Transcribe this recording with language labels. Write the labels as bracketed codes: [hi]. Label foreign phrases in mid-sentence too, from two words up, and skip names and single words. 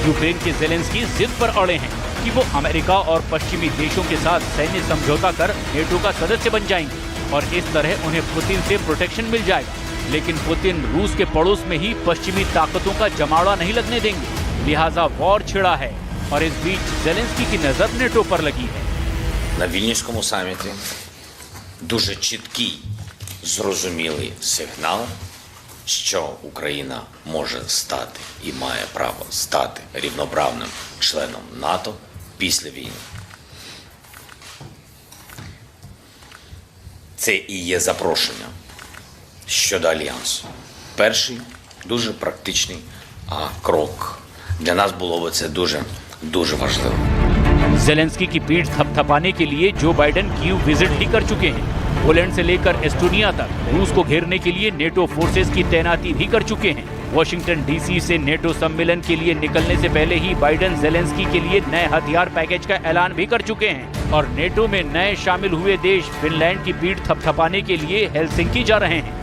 [hi] यूक्रेन के जेलेंस्की जिद पर अड़े हैं कि वो अमेरिका और पश्चिमी देशों के साथ सैन्य समझौता कर नेटो का सदस्य बन जाएंगे और इस तरह उन्हें पुतिन से प्रोटेक्शन मिल जाएगा। लेकिन पुतिन रूस के पड़ोस में ही पश्चिमी ताकतों का जमावड़ा नहीं लगने देंगे, लिहाजा वॉर छिड़ा है और इस बीच जेलेंस्की की नजर नेटो पर लगी है। [uk] На Вільнюському саміті дуже чіткий, зрозумілий сигнал, що Україна може стати і має право стати рівноправним членом НАТО після війни. Це і є запрошення щодо альянсу. Перший дуже практичний крок. Для нас було б це дуже важливо. [hi] जेलेंस्की की पीठ थपथपाने के लिए जो बाइडेन कीव विजिट भी कर चुके हैं। पोलैंड से लेकर एस्टोनिया तक रूस को घेरने के लिए नेटो फोर्सेस की तैनाती भी कर चुके हैं। वॉशिंगटन DC से नेटो सम्मेलन के लिए निकलने से पहले ही बाइडेन जेलेंस्की के लिए नए हथियार पैकेज का ऐलान भी कर चुके हैं और नेटो में नए शामिल हुए देश फिनलैंड की पीठ थपथपाने के लिए हेलसिंकी जा रहे हैं।